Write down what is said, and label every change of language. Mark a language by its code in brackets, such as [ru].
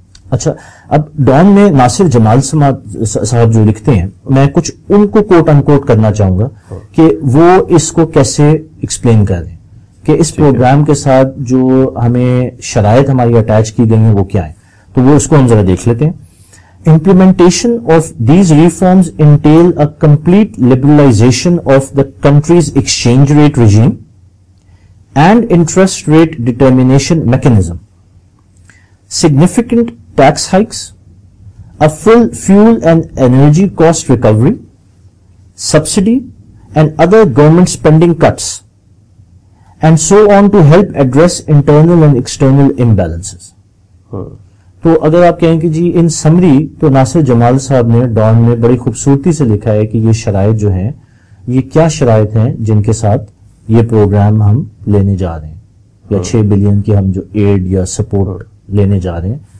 [ur] اچھا، اب ڈان میں ناصر جمال صاحب جو لکھتے ہیں، میں کچھ ان کو کوٹ ان کوٹ کرنا چاہوں گا کہ وہ اس کو کیسے ایکسپلین کر رہے ہیں کہ اس پروگرام کے ساتھ جو ہمیں شرائط ہماری اٹیچ کی گئی ہیں وہ کیا ہیں. تو وہ اس کو ہم ذرا دیکھ لیتے ہیں. [en] Implementation of these reforms entail a complete liberalization of the country's exchange rate regime and interest rate determination mechanism, significant tax hikes, a full fuel and energy cost recovery, subsidy and other government spending cuts, and so on to help address internal and external imbalances. [ur] تو اگر آپ کہیں کہ جی in summary, تو ناصر جمال صاحب نے Dawn میں بڑی خوبصورتی سے لکھا ہے کہ یہ شرائط جو ہیں، یہ کیا شرائط ہیں جن کے ساتھ یہ پروگرام ہم لینے جا رہے ہیں، یا 6 بلین کی ہم جو ایڈ یا سپورٹ لینے جا رہے ہیں.